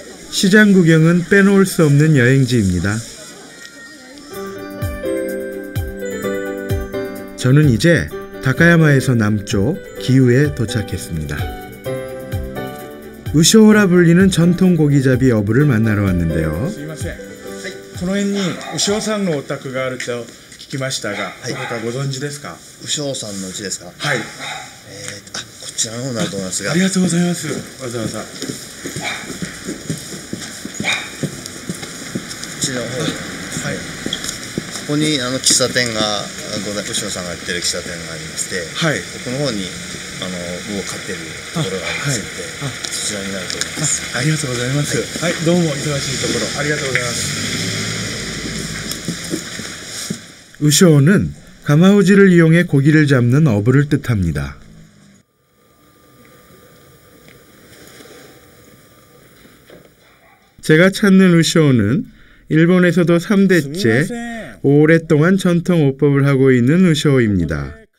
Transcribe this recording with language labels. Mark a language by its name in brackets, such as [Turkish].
[Korean] 시장 구경은 빼놓을 수 없는 여행지입니다. 저는 이제 다카야마에서 남쪽 기우에 도착했습니다. 우쇼라 불리는 전통 고기잡이 어부를 만나러 왔는데요. [Japanese] この辺に牛尾さんのお宅があると聞きましたが、どこかご存知ですか？牛尾さんの家ですか？はい。こちらの方になると思いますが。ありがとうございます。わざわざ。こちらの方。はい。ここに喫茶店が牛尾さんがやってる喫茶店がありまして、はい。この方に魚を飼ってるところがありますので、そちらになると思います。ありがとうございます。はい、どうも忙しいところありがとうございます。 [Korean] 우쇼는 가마우지를 이용해 고기를 잡는 어부를 뜻합니다. 제가 찾는 우쇼는 일본에서도 3대째 오랫동안 전통 오법을 하고 있는 우쇼입니다.